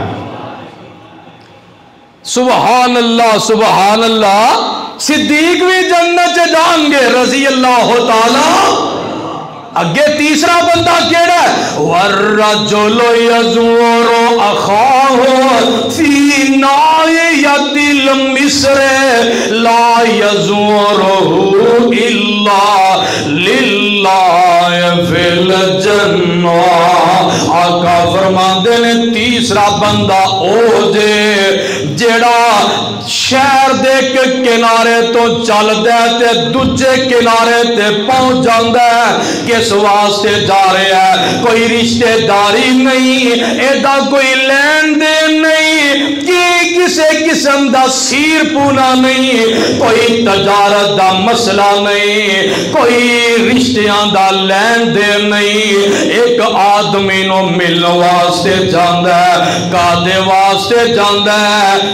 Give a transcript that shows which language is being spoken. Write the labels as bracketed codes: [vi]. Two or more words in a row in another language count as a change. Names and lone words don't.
[ar] سبحان الله [pa] ਸਿੱਦੀਕ ਭੀ ਜੰਨਤ ਜਾਏਂਗੇ [ar] رضي الله تعالى [pa] ਅੱਗੇ ਤੀਸਰਾ ਬੰਦਾ ਕੇੜਾ ਹੈ [ar] والرجل يزور أخاه في ناحية المصر لا يزوره إلا لله في الجنة [pa] ਆਕਾ ਫਰਮਾਂਦੇ ਨੇ ਤੀਸਰਾ ਬੰਦਾ ਓ ਜੇ ਜੇੜਾ ਸ਼ਹਿਰ ਦੇ ਕਿਨਾਰੇ ਤੋ ਚਲਦਾ ਹੈ ਤੇ ਦੂਜੇ ਕਿਨਾਰੇ ਤੇ ਪਹੁੰਚ ਜਾਂਦਾ ਹੈ ਕਿਸ ਵਾਸਤੇ ਜਾ ਰਹਾ ਹੈ ਕੋਈ ਰਿਸ਼ਤੇਦਾਰੀ ਨਹੀਂ ਏਦਾ ਕੋਈ ਲੇਨ ਦੇਨ ਨਹੀਂ ਕਿ ਕਿਸੀ ਕਿਸਮ ਕਾ ਸੀਰ ਪੂਨਾ ਨਹੀਂ ਕੋਈ ਤਜਾਰਤ ਕਾ ਮਸਲਾ ਨਹੀਂ ਕੋਈ ਰਿਸ਼ਤਿਆਂ ਕਾ ਲੇਨ ਦੇਨ ਨਹੀਂ ਏਕ ਆਦਮੀ ਨੋ ਮਿਲਨੇ ਵਾਸਤੇ ਜਾਂਦਾ ਹੈ ਕਾਦੇ ਵਾਸਤੇ ਜਾਂਦਾ ਹੈ कादे वास्ते जांदा है